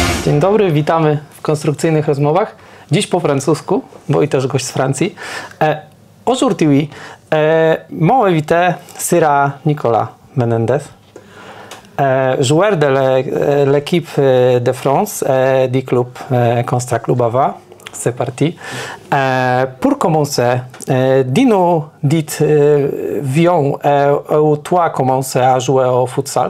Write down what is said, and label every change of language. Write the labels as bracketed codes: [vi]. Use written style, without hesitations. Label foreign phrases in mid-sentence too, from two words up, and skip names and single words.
[pl] Dzień dobry, witamy w konstrukcyjnych rozmowach. Dziś po francusku, bo i też gość z Francji. [fr] Aujourd'hui, mon invité sera Nicolas Menendez, joueur de l'équipe de France du club Constra Club Ava. C'est parti. Pour commencer, dis-nous, viens où toi commencé à jouer au futsal?